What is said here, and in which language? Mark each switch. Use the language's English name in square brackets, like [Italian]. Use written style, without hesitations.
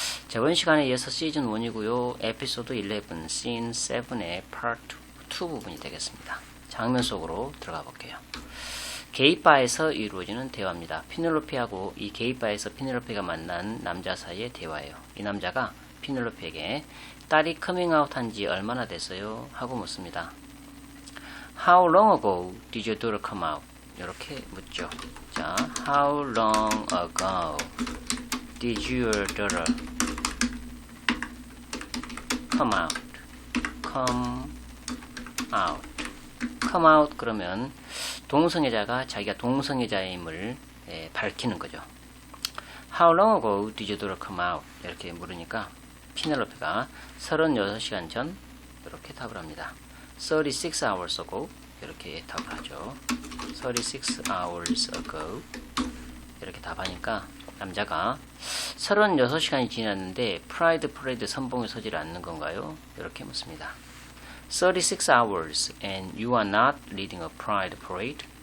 [Korean] 자, 이번 시간에 이어서 시즌 1이고요. 에피소드 11, 씬 7의 파트 2 부분이 되겠습니다. 장면 속으로 들어가 볼게요. 게이바에서 이루어지는 대화입니다. 피넬로피하고 이 게이바에서 피넬로피가 만난 남자 사이의 대화예요. 이 남자가 피넬로피에게 딸이 커밍아웃 한지 얼마나 됐어요? 하고 묻습니다. [English] How long ago did your daughter come out? [Korean] 이렇게 묻죠. [English] 자, How long ago did your daughter come out? Come out. [Korean] come out 그러면 동성애자가 자기가 동성애자임을 밝히는 거죠. [English] How long ago did your daughter come out? [Korean] 이렇게 물으니까 피넬로페가 36시간 전 이렇게 답을 합니다. [English] 36 hours ago [Korean] 이렇게 답을 하죠. 36 hours ago 이렇게 답하니까 남자가 36시간이 지났는데 프라이드 퍼레이드 선봉에 서질 않는 건가요? 이렇게 묻습니다. [English] 36 hours and you are not leading a pride parade?